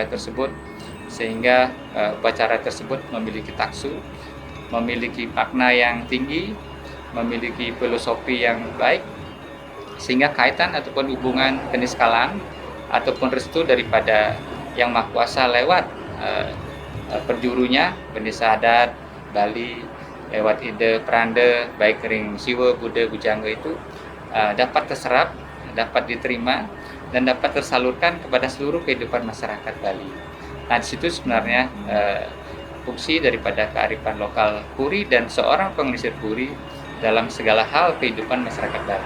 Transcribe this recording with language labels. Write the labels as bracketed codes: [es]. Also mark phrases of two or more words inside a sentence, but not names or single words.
[id] tersebut, sehingga upacara tersebut memiliki taksu, memiliki makna yang tinggi, memiliki filosofi yang baik, sehingga kaitan ataupun hubungan keniskalan ataupun restu daripada Yang Maha Kuasa lewat perjurunya Pendesa Adat Bali, lewat ide Pranda baik ring Siwa, Buddha, Bujangga itu dapat terserap, dapat diterima, dan dapat tersalurkan kepada seluruh kehidupan masyarakat Bali. Nah, di situ sebenarnya fungsi daripada kearifan lokal Puri dan seorang pengelisir Puri dalam segala hal kehidupan masyarakat Bali.